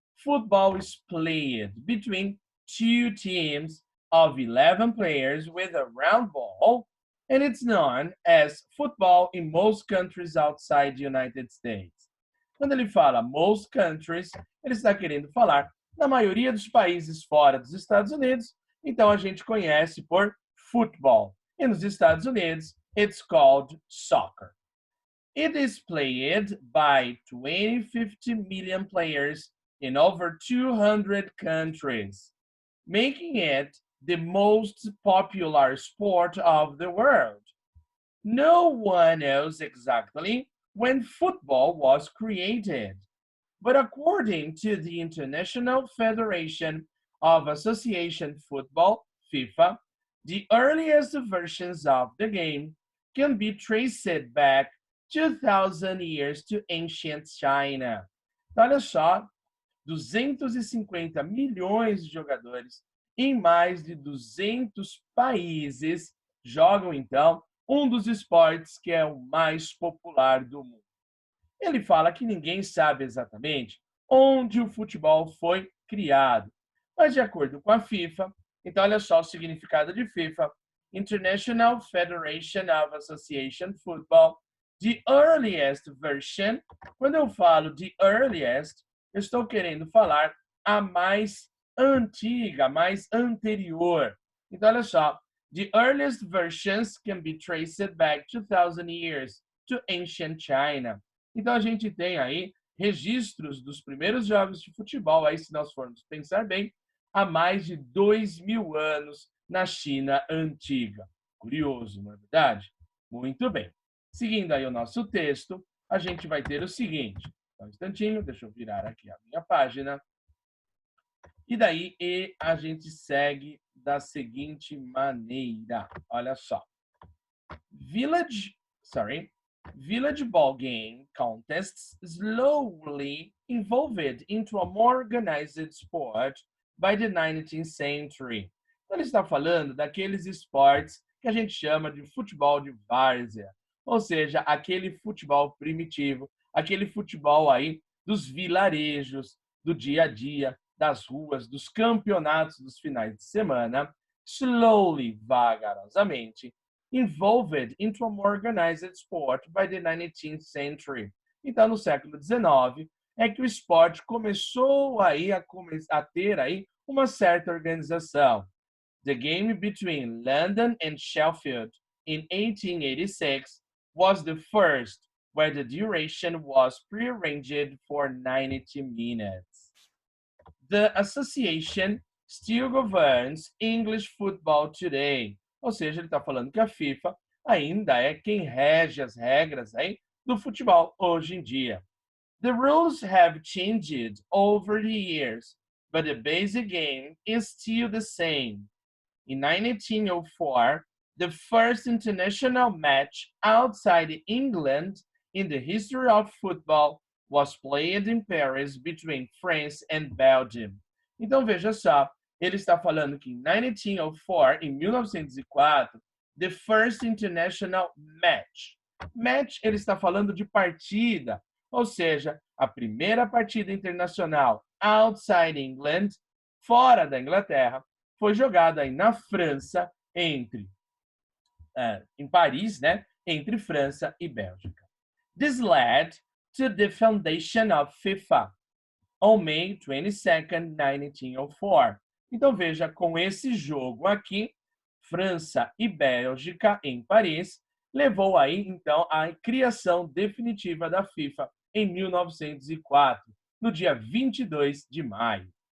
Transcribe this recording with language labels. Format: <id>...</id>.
<en>Football is played between two teams of 11 players with a round ball, and it's known as football in most countries outside the United States.</en> <pt>Quando ele fala</pt> <en>most countries,</en> <pt>ele está querendo falar na maioria dos países fora dos Estados Unidos, então a gente conhece por football. E nos Estados Unidos,</pt> <en>it's called soccer. It is played by 50 million players in over 200 countries, making it the most popular sport of the world. No one knows exactly when football was created, but according to the International Federation of Association Football, FIFA, the earliest versions of the game can be traced back 2,000 years to ancient China.</en> <pt>Então, olha só, 250 milhões de jogadores em mais de 200 países jogam, então, um dos esportes que é o mais popular do mundo. Ele fala que ninguém sabe exatamente onde o futebol foi criado, mas de acordo com a FIFA, então olha só o significado de FIFA, International Federation of Association Football,</pt> <en>the earliest version.</en> <pt>Quando eu falo</pt> <en>the earliest,</en> <pt>eu estou querendo falar a mais antiga, mais anterior. Então, olha só.</pt> <en>The earliest versions can be traced back 2,000 years to ancient China.</en> <pt>Então, a gente tem aí registros dos primeiros jogos de futebol, aí se nós formos pensar bem, há mais de 2.000 anos na China antiga. Curioso, não é verdade? Muito bem. Seguindo aí o nosso texto, a gente vai ter o seguinte. Só um instantinho, deixa eu virar aqui a minha página. E daí a gente segue da seguinte maneira. Olha só.</pt> <en>Village ball game contests slowly evolved into a more organized sport by the 19th century.</en> <pt>Então, ele está falando daqueles esportes que a gente chama de futebol de várzea. Ou seja, aquele futebol primitivo, aquele futebol aí dos vilarejos, do dia a dia, das ruas, dos campeonatos dos finais de semana,</pt> <en>slowly,</en> <pt>vagarosamente,</pt> <en>evolved into a more organized sport by the 19th century.</en> <pt>Então, no século XIX, é que o esporte começou aí a ter aí uma certa organização.</pt> <en>The game between London and Sheffield in 1886 was the first where the duration was prearranged for 90 minutes. The association still governs English football today.</en> <pt>Ou seja, ele está falando que a FIFA ainda é quem rege as regras aí do futebol hoje em dia.</pt> <en>The rules have changed over the years, but the basic game is still the same. In 1904, the first international match outside England in the history of football was played in Paris between France and Belgium.</en> <pt>Então, veja só, ele está falando que em 1904, em 1904,</pt> <en>the first international match.</en> <pt>Match, ele está falando de partida, ou seja, a primeira partida internacional</pt> <en>outside England,</en> <pt>fora da Inglaterra, foi jogada aí na França, em Paris, né? Entre França e Bélgica.</pt> <en>This led to the foundation of FIFA on May 22nd, 1904.</en> <pt>Então, veja, com esse jogo aqui, França e Bélgica em Paris, levou aí, então, à criação definitiva da FIFA em 1904, no dia 22 de maio.</pt>